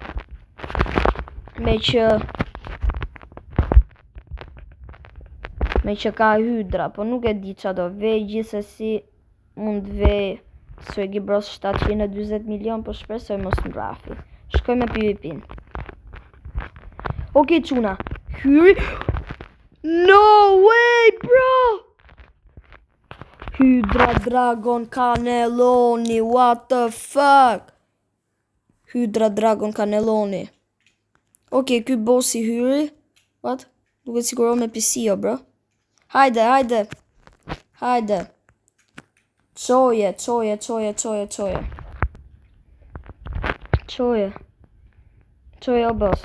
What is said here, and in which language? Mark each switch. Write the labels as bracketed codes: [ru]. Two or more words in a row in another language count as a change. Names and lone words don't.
[sq] Me që ka Hydra, po nuk e di qa do vej, gjithsesi mund vej Swaggy Bros 720 milion, po shpresoj mos në rafi. Shkoj me PvP-n. Ok, çuna. Hyri. [en] No way, bro! Hydra Dragon Cannelloni, what the fuck? [sq] Hydra Dragon Cannelloni. Ok, ky bossi hyri. What? Duket siguro me PC o bro. Hajde. Çoje o boss.